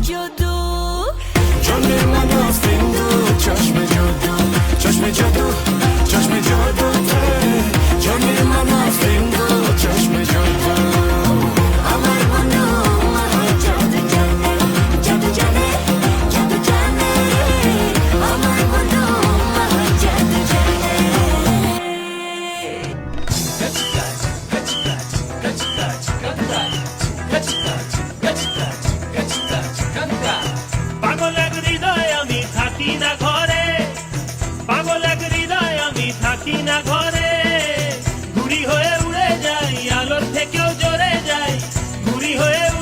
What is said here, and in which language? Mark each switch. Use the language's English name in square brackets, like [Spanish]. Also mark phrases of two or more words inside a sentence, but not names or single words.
[Persian] جادو جانی من از این دو چشم جادو چشم جادو چشم جادو ته جانی من از این دو چشم جادو [Bangla] আমার মনো আমার জাদু জানে জাদু জানে জাদু জানে আমার মনো আমার জাদু জানে পাগল এক হৃদয় আমি থাকি না ঘরে পাগল এক হৃদয় আমি থাকি না ঘরে ঘুড়ি হয়ে উড়ে যাই আলোর থেকেও জোরে যাই ঘুড়ি হয়ে